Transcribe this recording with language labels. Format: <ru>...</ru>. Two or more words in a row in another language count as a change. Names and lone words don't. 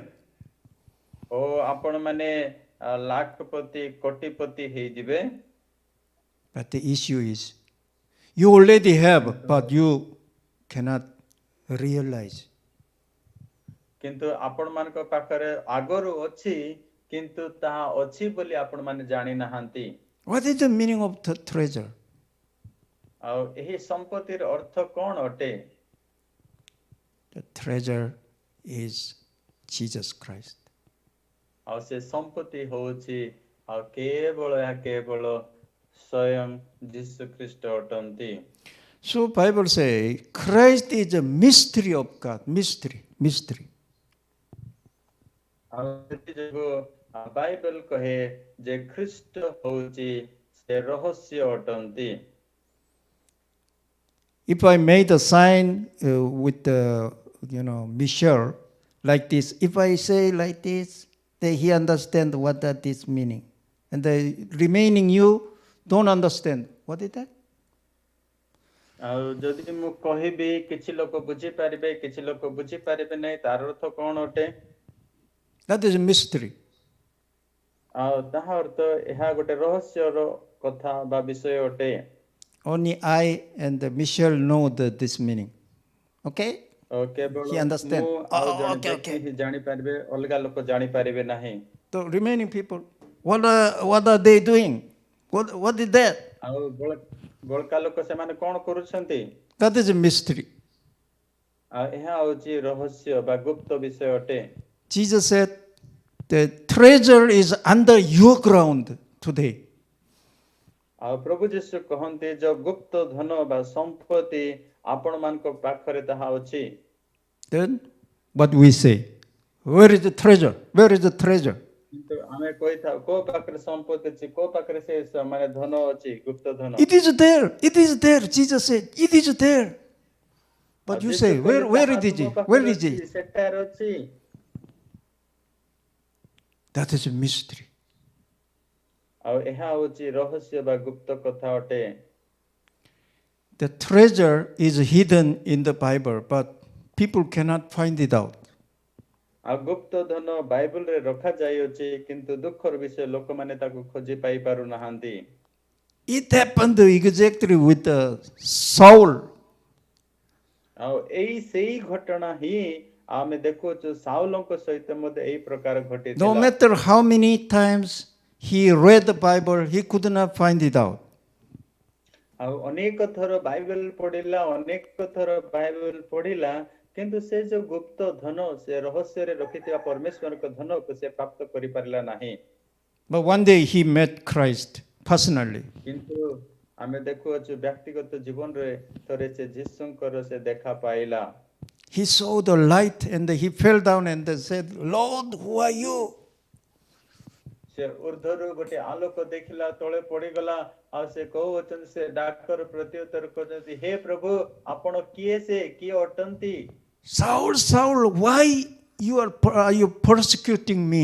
<or>ଓ ଆପଣ ମାନେ ଲାଖପତି କୋଟିପତି ହେଇଯିବେ।</or> <en>But the issue is, you already have, but you cannot realize.</en> <or>କିନ୍ତୁ ଆପଣ ମାନଙ୍କ ପାଖରେ ଆଗରୁ ଅଛି କିନ୍ତୁ ତାହା ଅଛି ବୋଲି ଆପଣ ମାନେ ଜାଣି ନାହାନ୍ତି।</or> <en>What is the meaning of the treasure?</en> <or>ଆଉ ଏହି ସମ୍ପତ୍ତିର ଅର୍ଥ କଣ ଅଟେ?</or> <en>The treasure is Jesus Christ.</en> <or>ଆଉ ସେ ସମ୍ପତ୍ତି ହଉଛି ଆଉ କେବଳ ସ୍ୱୟଂ ଯୀଶୁ ଖ୍ରୀଷ୍ଟ ଅଟନ୍ତି।</or> <en>So Bible say Christ is a mystery of God. Mystery.</en> <or>ଆଉ ସେଥିଯୋଗୁଁ ବାଇବେଲ କହେ ଯେ ଖ୍ରୀଷ୍ଟ ହଉଛି ସେ ରହସ୍ୟ ଅଟନ୍ତି।</or> <en>If I made a sign with the Michelle like this, if I say like this, then he understand what that is meaning, and the remaining you don't understand. What is that?</en> <or>ଆଉ ଯଦି ମୁଁ କହିବି କିଛି ଲୋକ ବୁଝିପାରିବେ କିଛି ଲୋକ ବୁଝିପାରିବେ ନାହିଁ ତାର ଅର୍ଥ କଣ ଅଟେ?</or> <en>That is a mystery.</en> <or>ଆଉ ତାହା ଅର୍ଥ ଏହା ଗୋଟେ ରହସ୍ୟର କଥା ବା ବିଷୟ ଅଟେ।</or> <en>Only I and Michelle know this meaning. Okay?</en> <or>କେବଳ</or> <en>He understand.</en> <or>ମୁଁ ଆଉ ଜଣେ</or> <en>Okay,</en> <or>ବ୍ୟକ୍ତି</or> <en>okay.</en> <or>ହିଁ ଜାଣିପାରିବେ ଅଲଗା ଲୋକ ଜାଣିପାରିବେ ନାହିଁ।</or> <en>The remaining people, what are they doing? What is that?</en> <or>ଆଉ ବଳକା ଲୋକ ସେମାନେ କଣ କରୁଛନ୍ତି?</or> <en>That is a mystery.</en> <or>ଆଉ ଏହା ହଉଛି ରହସ୍ୟ ବା ଗୁପ୍ତ ବିଷୟ ଅଟେ।</or> <en>Jesus said, the treasure is under your ground today.</en> <or>ଆଉ ପ୍ରଭୁ ଯୀଶୁ କହନ୍ତି ଯେ ଗୁପ୍ତ ଧନ ବା ସମ୍ପତ୍ତି ଆପଣ ମାନଙ୍କ ପାଖରେ ତାହା ଅଛି।</or> <en>Then what we say? Where is the treasure? Where is the treasure?</en> <or>କିନ୍ତୁ ଆମେ କହିଥାଉ କୋ ପାଖରେ ସମ୍ପତ୍ତି ଅଛି କୋ ପାଖରେ ସେ ମାନେ ଧନ ଅଛି ଗୁପ୍ତ ଧନ।</or> <en>It is there. It is there. Jesus said, it is there. But you say, where is it? Where is it?</en> <or>ସେଠାରେ ଅଛି।</or> <en>That is a mystery.</en> <or>ଆଉ ଏହା ହଉଛି ରହସ୍ୟ ବା ଗୁପ୍ତ କଥା ଅଟେ।</or> <en>The treasure is hidden in the Bible, but people cannot find it out.</en> <or>ଆଉ ଗୁପ୍ତ ଧନ ବାଇବଲରେ ରଖାଯାଇଅଛି କିନ୍ତୁ ଦୁଃଖର ବିଷୟ ଲୋକମାନେ ତାକୁ ଖୋଜି ପାଇ ପାରୁନାହାନ୍ତି।</or> <en>It happened exactly with Saul.</en> <or>ଆଉ ସେଇ ଘଟଣା ହିଁ ଆମେ ଦେଖୁଛୁ ସାଉଲଙ୍କ ସହିତ ମଧ୍ୟ ଏଇ ପ୍ରକାର ଘଟିଥିଲା।</or> <en>No matter how many times he read the Bible, he could not find it out.</en> <or>ଆଉ ଅନେକ ଥର ବାଇବେଲ ପଢିଲା କିନ୍ତୁ ସେ ଯୋଉ ଗୁପ୍ତ ଧନ ସେ ରହସ୍ୟରେ ରଖିଥିବା ପରମେଶ୍ୱରଙ୍କ ଧନକୁ ସେ ପ୍ରାପ୍ତ କରିପାରିଲା ନାହିଁ।</or> <en>But one day he met Christ personally.</en> <or>କିନ୍ତୁ ଆମେ ଦେଖୁଅଛୁ ବ୍ୟକ୍ତିଗତ ଜୀବନରେ ଥରେ ସେ ଯୀଶୁଙ୍କର ସେ ଦେଖା ପାଇଲା।</or> <en>He saw the light and he fell down and said, Lord, who are you?</en> <or>ସେ ଉର୍ଦ୍ଧ୍ୱରୁ ଗୋଟେ ଆଲୋକ ଦେଖିଲା ତଳେ ପଡିଗଲା ଆଉ ସେ କହୁଅଛନ୍ତି ସେ ଡାକର ପ୍ରତ୍ୟୁତ୍ତର କରୁଛନ୍ତି ହେ ପ୍ରଭୁ ଆପଣ କିଏ ଅଟନ୍ତି?</or> <en>Saul, Saul, why are you persecuting me?</en>